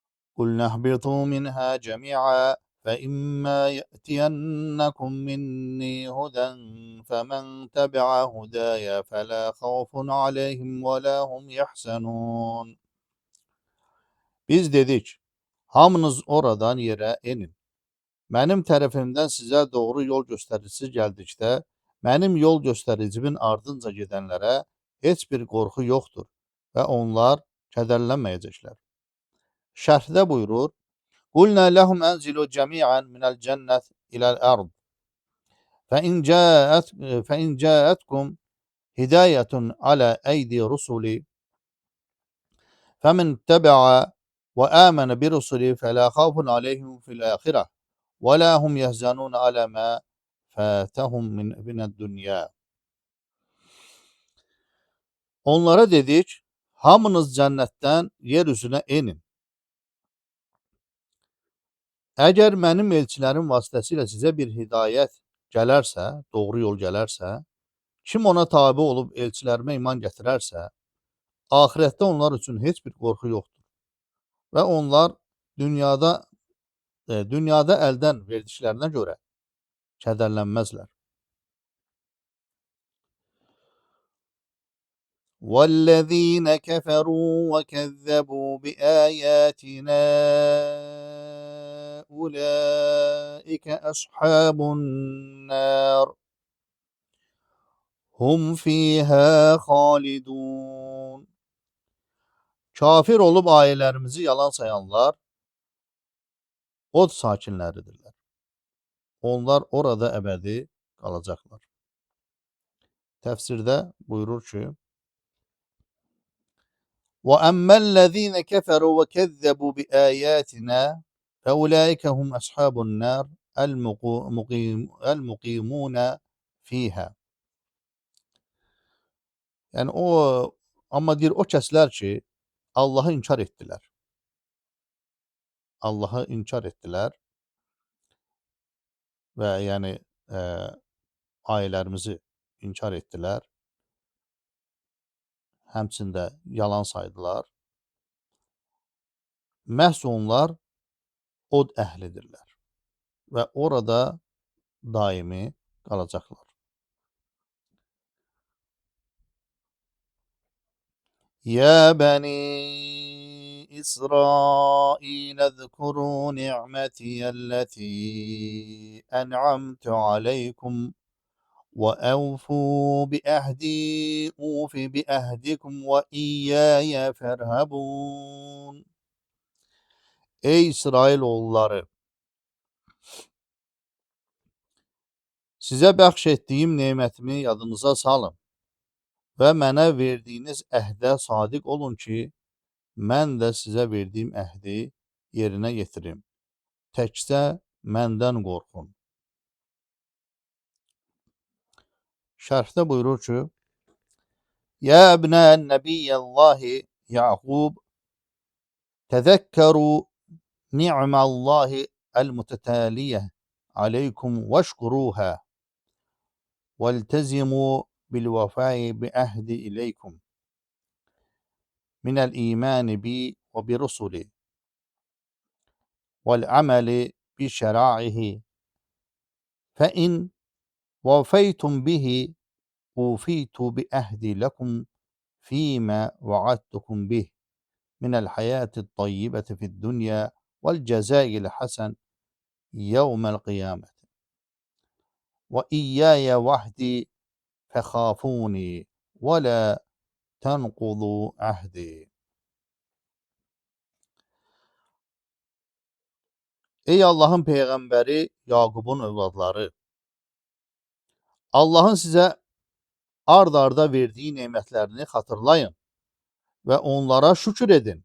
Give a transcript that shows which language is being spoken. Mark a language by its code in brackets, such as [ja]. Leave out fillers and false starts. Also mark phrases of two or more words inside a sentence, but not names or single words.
[ar] قُلْنَا اهْبِطُوا مِنْهَا جَمِيعًا فَإِمَّا يَأْتِيَنَّكُم مِّنِّي هُدًى فَمَن تَبِعَ هُدَايَ فَلَا خَوْفٌ عَلَيْهِمْ وَلَا هُمْ يَحْزَنُونَ. [az] Biz dedik, hamınız oradan yerə inin. Mənim tərəfimdən sizə doğru yol göstəricisi gəldikdə, mənim yol göstəricimin ardınca gedənlərə heç bir qorxu yoxdur və onlar kədərlənməyəcəklər. Şərhdə buyurur: [ar] "قلنا لهم انزلوا جميعا من الجنة إلى الأرض. فإن جاءتكم هداية على أيدي رسلي فمن تبع وآمن برسلي فلا خوف عليهم في الآخرة ولا هم يحزنون على ما فاتهم من الدنيا." [az] Onlara dedik, hamınız cənnətdən yer üzünə inin. Əgər mənim elçilərim vasitəsilə sizə bir hidayət gələrsə, doğru yol gələrsə, kim ona tabe olub elçilərimə iman gətirərsə, axirətdə onlar üçün heç bir qorxu yoxdur və onlar dünyada əldən verdiklərinə görə kədərlənməzlər. [ar] وَالَّذِينَ كَفَرُوا وَكَذَّبُوا بِآيَاتِنَا أُولَٰئِكَ أَصْحَابُ النَّارِ هُمْ فِيهَا خَالِدُونَ. [az] Kafir olub ayələrimizi yalan sayanlar od sakinləridirlər. Onlar orada əbədi qalacaqlar. Təfsirdə buyurur ki: [ar] وَأَمَّا الَّذِينَ كَفَرُوا وَكَذَّبُوا بِآيَاتِنَا فَأُولَٰئِكَ هُمْ أَصْحَابُ النَّارِ الْمُقِيمُونَ فِيهَا. [az] Yəni amma deyir o kəslər ki, Allahı inkar etdilər. Allahı inkar etdilər və yəni ayələrimizi inkar etdilər. Həmçində yalan saydılar. Məhz onlar od əhlidirlər və orada daimi qalacaqlar. [ar] يا بني إسرائيل اذكروا نعمتي التي أنعمت عليكم وأوفوا بعهدي أوف بعهدكم وإياي فارهبون. [az] Ey İsrailoğulları! Sizə bəxş etdiyim nemətimi yadınıza salın və mənə verdiyiniz əhdə sadiq olun ki, mən də sizə verdiyim əhdi yerinə yetirim. Təkcə məndən qorxun. Şərhdə buyurur ki: [ar] يا أبناء نبي الله يعقوب تذكروا نعمة الله المتتالية عليكم vəşkuruhə وَالْتَزِمُوا بِالْوَفَاءِ بِعَهْدِ إِلَيْكُمْ مِنَ الْإِيمَانِ بِي وَبِرُسُلِي وَالْعَمَلِ بِشَرَائِعِهِ فَإِنْ وَفَيْتُمْ بِهِ أُوفِيتُ بِعَهْدِي لَكُمْ فِيمَا وَعَدتُكُمْ بِهِ مِنَ الْحَيَاةِ الطَّيِّبَةِ فِي الدُّنْيَا وَالْجَزَاءِ الْحَسَنِ يَوْمَ الْقِيَامَةِ وَإِيَّايَ وَحْدِي فَخَافُونِي وَلَا تَنْقُضُوا عَهْدِي. [az] Ey Allahın Peyğəmbəri Yaqubun övladları! Allahın sizə ard-arda verdiyi nemətlərini xatırlayın və onlara şükür edin.